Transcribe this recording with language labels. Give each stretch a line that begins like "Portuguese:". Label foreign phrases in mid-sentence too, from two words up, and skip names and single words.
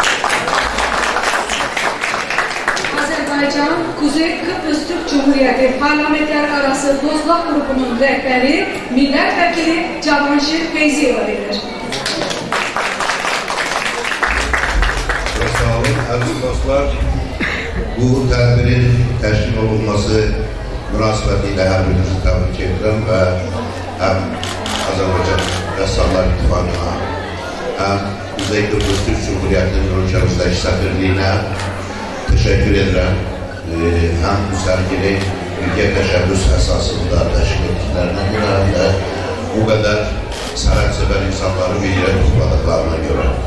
Turkish: Azerbaycan, Kuzey Kıbrıs Türk Cumhuriyeti Parlamenter Arası Dostlar Grubu'nun rehberi, milletvekili Cavanşir Feyziyeva verir. Çok sağ olun.
Azerbaijani: Aziz dostlar, bu tədbirin təşkil olunması münasibətilə hər birinizi təbrik edirəm və həm Azərbaycan Rəssamlar İttifaqına, həm Kuzey Kıbrıs Türk Cumhuriyeti'nin ölkəmizdəki səfirliyinə
Turkish: teşekkür ederim. Hem bu sergili ülke teşebbüs esasında təşkil ettiklerine göre hem de bu kadar sanatsever insanları bir yere topladıklarına göre.